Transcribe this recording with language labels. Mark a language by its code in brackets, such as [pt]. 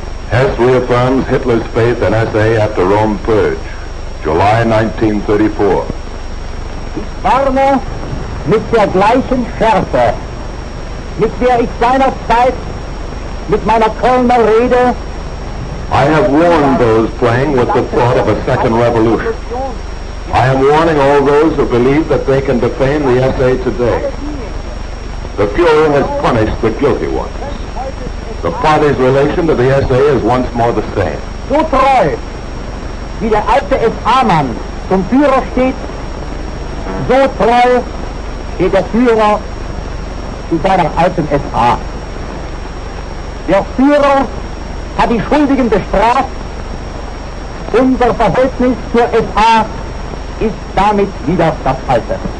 [en] Hess reaffirms Hitler's faith in SA after Rome Purge, July 1934. [de] Ich warne mit der gleichen Schärfe, mit der ich seinerzeit mit meiner Kölner Rede [en] I have warned those playing with the thought of a second revolution. I am warning all those who believe that they can defame the SA today. The Fuhrer has punished the guilty ones. The party's relation to the SA is once more the same. [de] so treu, wie der alte SA-Mann zum Führer steht, so treu steht der Führer zu seiner alten SA. Der Führer hat die Schuldigen bestraft. Unser Verhältnis zur SA ist damit wieder das alte.